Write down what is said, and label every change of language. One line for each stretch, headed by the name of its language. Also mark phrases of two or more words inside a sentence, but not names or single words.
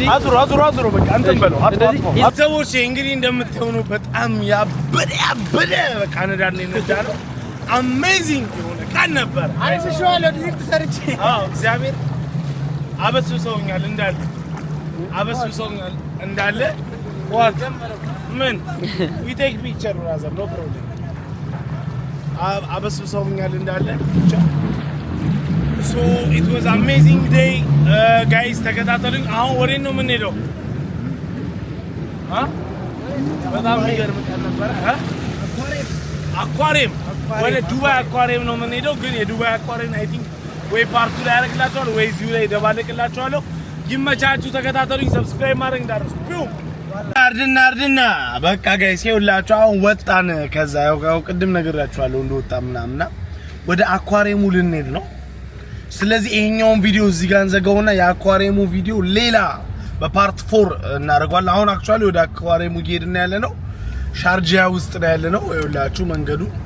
Amharic: አዙሩ በቃ እንትን በለው አጥተውሽ እንግዲህ እንደምትሆኑ በጣም ያበደ በቃ ነዳነው አሜዚንግ የሆነ ቀን ነበር አይተሽዋለሁ ዲሬክት ሰርቼ እግዚአብሔር አበስብሰውኛል እንዳለ what ምን
English: we take picture brother no problem
Amharic: አበስብሰውኛል እንዳለ ብቻ
English: so it was amazing day guys
Amharic: ተከታተሉኝ አሁን ወዴት ነው የምንሄደው በጣም የሚገርም ቀን ነበር አኳሪየም ወደ ዱባይ አኳሪየም ነው የምንሄደው ግን የዱባይ አኳሪየም
English: I think
Amharic: ወይ ፓርቱ ላይ ያደርግላችኋል ወይ እዚሁ ላይ ደባለቅላችኋለሁ ይመቻችሁ ተከታተሉኝ ሰብስክራይብ ማድረግ እንዳትረሱ አርድና በቃ ጋይስ ይኸውላችሁ አሁን ወጣን ከዛ ያው ቅድም ነግራችኋለሁ እንደወጣ ምናምና ወደ አኳሪየሙ ልንሄድ ነው ስለዚህ ይሄኛውን ቪዲዮ እዚህ ጋር እንዘጋውና የአኳሪየሙ ቪዲዮ ሌላ በፓርት 4 እናደርጋለን አሁን አክቹአሊ ወደ አኳሪየሙ እየሄድን ያለነው ሻርጃ ውስጥ ነው ያለነው ይኸውላችሁ መንገዱ